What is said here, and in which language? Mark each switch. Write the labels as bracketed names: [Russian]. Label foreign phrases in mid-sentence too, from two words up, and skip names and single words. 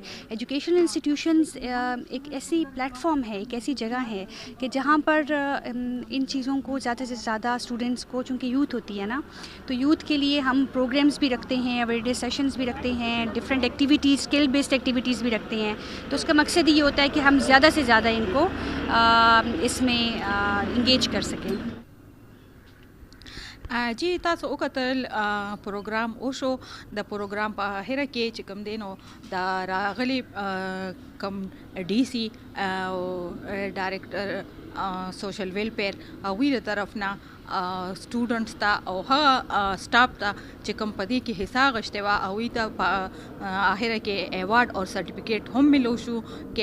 [English] educational institutions [Urdu] ایک ایسی پلیٹ فارم ہے, ایک ایسی جگہ ہے کہ جہاں پر ان چیزوں کو زیادہ سے زیادہ اسٹوڈنٹس کو, چونکہ یوتھ ہوتی ہے نا, تو یوتھ کے لیے ہم پروگرامز بھی رکھتے ہیں, [English] awareness sessions [Urdu] بھی رکھتے ہیں, [English] different activities skill based activities [Urdu] بھی رکھتے ہیں. تو اس کا مقصد یہ ہوتا ہے کہ ہم زیادہ سے زیادہ ان کو اس میں انگیج کر سکیں. [Pashto] جی تاسو وکتل پروګرام وشو, د پروګرام په اخره کې چې کوم دی نو د راغلي کم DC او [English] director social welfare [Pashto] وی د طرف نه سټوډنټس ته او هغه سټاف ته چې کوم په دې کې حصہ اخیستی وه هغوی ته په اخره کې ایوارډ او سرټیفکیټ هم ملو شو.